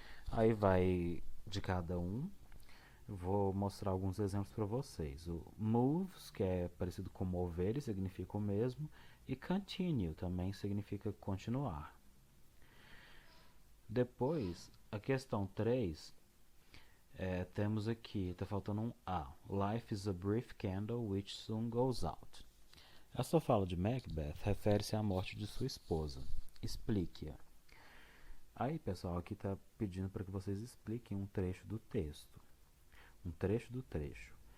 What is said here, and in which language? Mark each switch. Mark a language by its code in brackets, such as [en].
[pt] Aí vai de cada um. Vou mostrar alguns exemplos para vocês. O moves, que é parecido com mover e significa o mesmo, e continue também significa continuar. Depois, a questão 3 Temos aqui, tá faltando um A. [en] Life is a brief candle which soon goes out. [pt] Essa fala de Macbeth refere-se à morte de sua esposa. Explique-a. Aí, pessoal, aqui está pedindo para que vocês expliquem um trecho do texto. Um trecho do trecho.